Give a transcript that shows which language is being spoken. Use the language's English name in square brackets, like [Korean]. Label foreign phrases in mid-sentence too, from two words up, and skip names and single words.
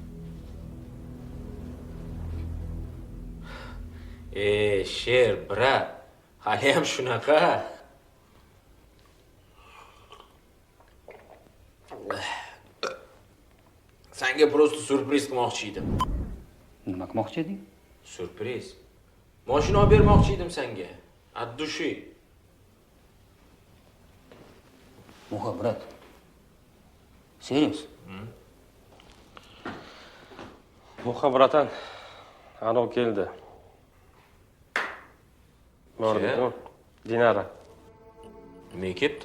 [Uzbek] Sher, brat, hali ham shunaqa. Senga просто surpriz qilmoqchi edim. Nima qilmoqchi eding? Surpriz. Mashina olib bermoqchi edim senga. [Russian] От души. [Uzbek] Muxa, brat. Serios? Muxa, bratan. Anov keldi. Bordi-ku. Dinara. Nima kelibdi?